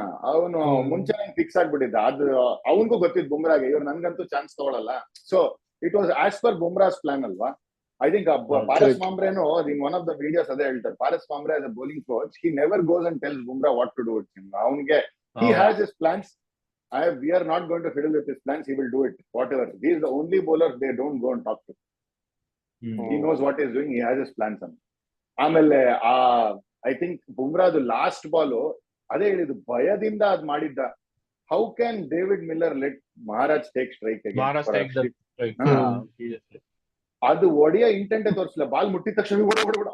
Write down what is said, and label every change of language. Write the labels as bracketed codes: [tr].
[kn] ಅವನು ಮುಂಚೆ ಫಿಕ್ಸ್ ಆಗ್ಬಿಟ್ಟಿದ್ದ. ಅದು ಅವನಿಗೂ ಗೊತ್ತಿದ್ದು ಬುಮ್ರಾಗೆ, ಇವ್ರು ನನ್ಗಂತೂ ಚಾನ್ಸ್ ತಗೊಳಲ್ಲ. [en] so it was as per Bumrah's plan [kn] ಅಲ್ವಾ. [en] I think Paras Mambreno, in one of the videos, [kn] ade heltare, [en] Paras Mambre as a bowling coach, he never goes and tells Bumrah what to do with him. He has his plans. We are not going to fiddle with his plans. He will do it, whatever. He is the only bowler they don't go and talk to. He knows what he is doing. He has his plans. [kn] ಆಮೇಲೆ [en] I think Bumrah the last ball, [kn] ಅದೇ ಹೇಳಿದ್ದು, ಭಯದಿಂದ ಅದ್ ಮಾಡಿದ್ದ. [en] How can David Miller let Maharaj take strike Maharaj take the strike. ಹಾ. Seriously. [kn] ಅದು ಒಡೆಯ intent ತೋರಿಸಲಿಲ್ಲ. Ball ಮುಟ್ಟಿದ ತಕ್ಷಣ ಓಡ್ಬಿಡು.